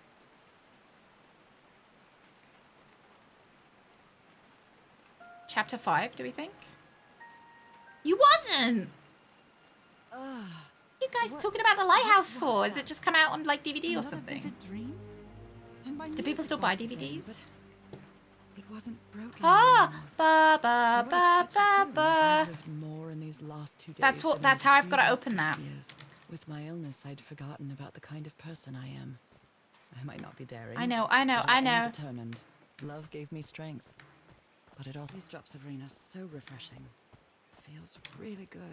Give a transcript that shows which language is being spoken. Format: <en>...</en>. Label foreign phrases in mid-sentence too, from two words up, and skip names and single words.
<en>Chapter 5, do we think? You wasn't! You guys talking about the lighthouse for? Is it just come out on like DVD or something? Do people still buy DVDs? It wasn't broken. Ah, ba ba ba ba ba. More in these last 2 days. That's how I've got to open that. With my illness, I'd forgotten about the kind of person I am. I might not be daring. I know. but I am determined. Love gave me strength, but it all. These drops of rain are so refreshing. Feels really good.</en>